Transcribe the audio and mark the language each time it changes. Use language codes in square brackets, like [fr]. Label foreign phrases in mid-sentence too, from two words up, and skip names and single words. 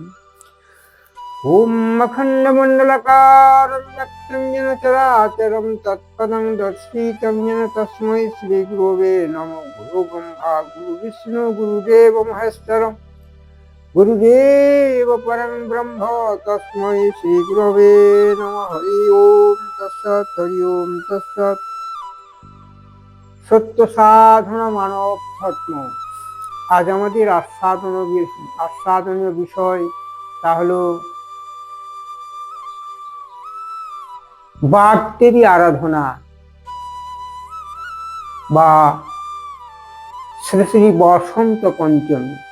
[sa] ॐ अखण्डमण्डलकारं व्यक्तं येन चराचरं तत्पदं दर्शितं येन तस्मै श्रीगुरवे नमो। गुरु ब्रह्मा गुरु विष्णु गुरुदेव महेश्वरम् गुरुदेव परं ब्रह्म तस्मै श्री गुरवे नमः। हरि ओम तत्सत्। हरि ओम तत्सत्। [bn] সত্য সাধনা মানব ধর্ম। আজ আমাদের আস্বাদনীয় বিষয় তা হলো বাগদেবী আরাধনা বা শ্রী শ্রী বসন্ত পঞ্চমী।